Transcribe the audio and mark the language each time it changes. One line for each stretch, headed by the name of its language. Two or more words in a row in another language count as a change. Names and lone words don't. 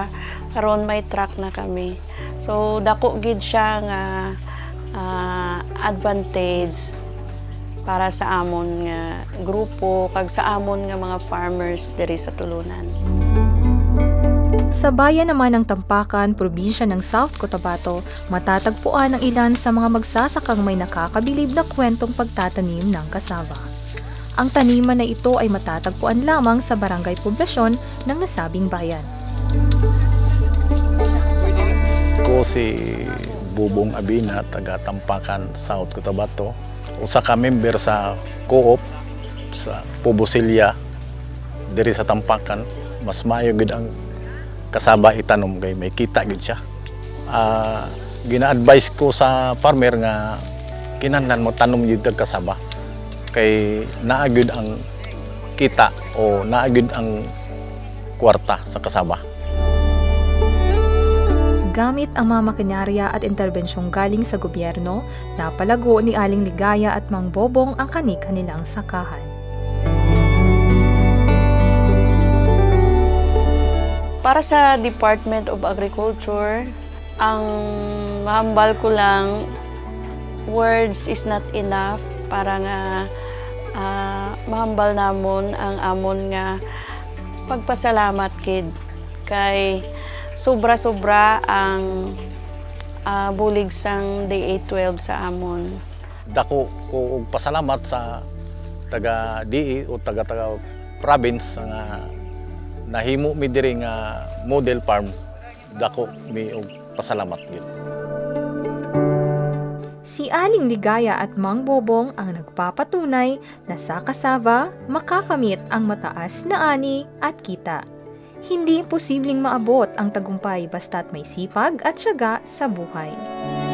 Hiligaynon: Karon may truck na kami. So dako gid siya nga advantage para sa amon nga grupo kag sa amon nga mga farmers diri sa Tulunan.
Filipino: Sa bayan naman ng Tampakan, probinsya ng South Cotabato, matatagpuan ang ilan sa mga magsasakang may nakakabilib na kwentong pagtatanim ng kasaba. Ang taniman na ito ay matatagpuan lamang sa barangay poblasyon ng nasabing bayan.
Cebuano: Ako si Bubong Abina, taga Tampakan, South Cotabato. Usa ka member sa co-op sa Pobosilya diri sa Tampakan.
Hiligaynon: Mas maayo gid ang kasaba itanom kay may kita gid siya.
Cebuano: Gina-advise ko sa farmer nga kinahanglan mo tanom jud og kasaba kay naa gyud ang kita o naa gyud ang kwarta sa kasaba.
Filipino: Gamit ang mga makinarya at interbensyong galing sa gobyerno, napalago ni Aling Ligaya at Mang Bobong ang kani-kanilang sakahan.
Hiligaynon: Para sa Department of Agriculture, ang mahambal ko lang,
English: words is not enough
Hiligaynon: para nga mahambal namon ang amon nga pagpasalamat kid kay sobra-sobra ang bulig sang Day 12 sa amon.
Cebuano: Dako ko og pasalamat sa taga DE o taga province nga nahimo mi diri nga model farm. Dako mi og pasalamat gyud.
Filipino: Si Aling Ligaya at Mang Bobong ang nagpapatunay na sa kasaba makakamit ang mataas na ani at kita. Hindi imposibleng maabot ang tagumpay basta't may sipag at tiyaga sa buhay.